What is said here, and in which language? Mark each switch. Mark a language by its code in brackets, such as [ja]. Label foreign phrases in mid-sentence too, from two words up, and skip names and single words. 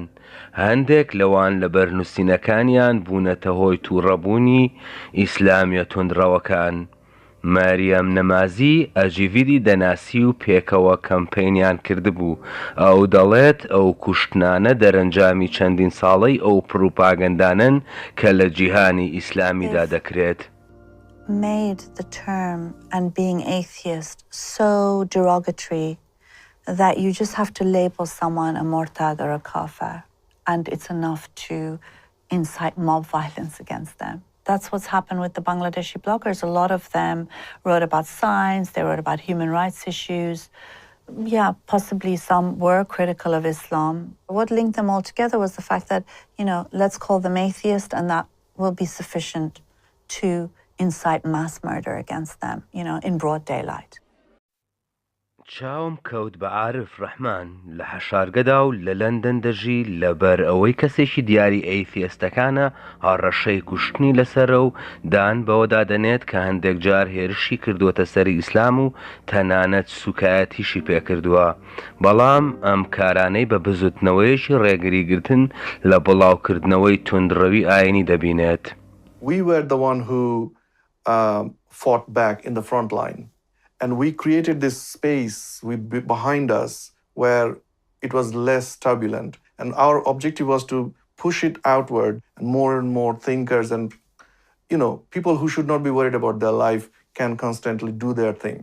[ckb] هەندێک لەوان لە بەرنووسینەکانیان بوونەتە هۆی تووڕەبوونی ئیسلامیە توندڕەوەکان. ماریەم نەمازی ئەجیڤیدی دەناسی و پێکەوە کەمپەینیان کردبوو. ئەو دەڵێت ئەو کوشتنانە دەرەنجامی چەندین ساڵەی ئەو پروپاگەندانن کە لە جیهانی ئیسلامیدا دەکرێت. [en] Made the term and being atheist so derogatory that you just have to label someone a murtad or a kafir and it's enough to incite mob violence against them. That's what's happened with the Bangladeshi bloggers. A lot of them wrote about science, they wrote about human rights issues. Yeah, possibly some were critical of Islam. What linked them all together was the fact that, you know, let's call them atheist and that will be sufficient to incite mass murder against them, you know, in broad daylight. [ckb] چاوم کەوت بە عارف ڕەحمان لە حەشارگەدا و لە لەندەن دەژی لەبەر ئەوەی کەسێکی دیاری ئەیتیستەکانە هەڕەشەی کوشتنی لەسەرە و دان بەوەدا دەنێت کە هەندێک جار هێرشی کردووەتە سەری ئیسلام و تەنانەت سوکایەتیشی پێکردووە بەڵام ئەم کارانەی بە بزوتنەوەیەکی ڕێگریگرتن لە بڵاوکردنەوەی توندڕەوی ئاینی دەبینێت. [en] We were the one who fought back in the front line. And we created this space behind us where it was less turbulent. And our objective was to push it outward, and more thinkers and, people who should not be worried about their life can constantly do their thing.